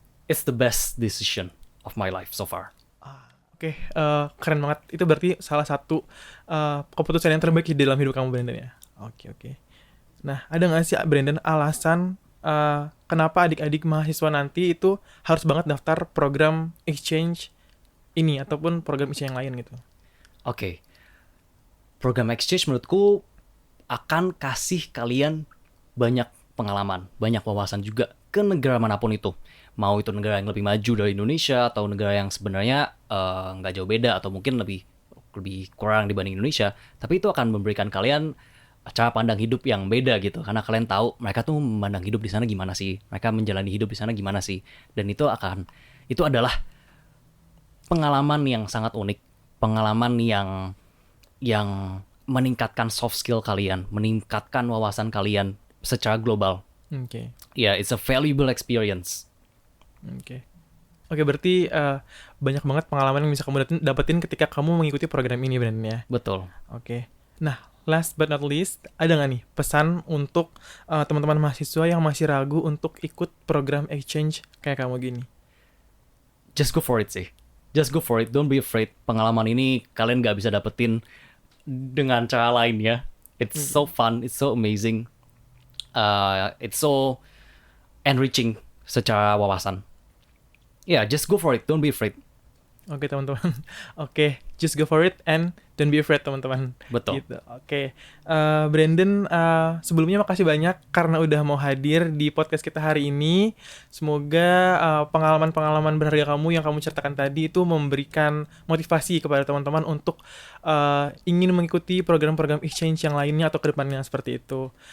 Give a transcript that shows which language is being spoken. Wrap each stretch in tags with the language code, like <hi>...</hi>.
<en>It's the best decision of my life so far.</en> <id>Oke, keren banget. Itu berarti salah satu keputusan yang terbaik di dalam hidup kamu, Brandon ya? Oke. Nah, ada nggak sih, Brandon, alasan kenapa adik-adik mahasiswa nanti itu harus banget daftar program exchange ini ataupun program exchange yang lain gitu? Oke. Program exchange menurutku akan kasih kalian banyak pengalaman, banyak wawasan juga ke negara manapun itu. Mau itu negara yang lebih maju dari Indonesia atau negara yang sebenarnya nggak jauh beda atau mungkin lebih kurang dibanding Indonesia, tapi itu akan memberikan kalian cara pandang hidup yang beda gitu, karena kalian tahu mereka tuh memandang hidup di sana gimana sih, mereka menjalani hidup di sana gimana sih, dan itu adalah pengalaman yang sangat unik, pengalaman yang meningkatkan soft skill kalian, meningkatkan wawasan kalian secara global. Oke.</id> <en>Yeah, it's a valuable experience.</en> <id>Oke, berarti banyak banget pengalaman yang bisa kamu dapetin ketika kamu mengikuti program ini, Brandon ya? Betul. Oke. Nah,</id> <en>last but not least,</en> <id>ada nggak nih pesan untuk teman-teman mahasiswa yang masih ragu untuk ikut program exchange kayak kamu gini?</id> <en>Just go for it</en> <id>sih.</id> <en>Just go for it. Don't be afraid.</en> <id>Pengalaman ini kalian nggak bisa dapetin dengan cara lain ya.</id> <en>It's so fun. It's so amazing. It's so enriching</en> <id>secara wawasan.</id> <en>Yeah, just go for it. Don't be afraid.</en> <id>Oke, teman-teman.</id> <en>Oke, just go for it and don't be afraid,</en> <id>teman-teman. Betul. Gitu. Oke. Brandon, sebelumnya makasih banyak karena udah mau hadir di podcast kita hari ini. Semoga pengalaman-pengalaman berharga kamu yang kamu ceritakan tadi itu memberikan motivasi kepada teman-teman untuk ingin mengikuti program-program exchange yang lainnya atau ke depannya seperti itu.</id>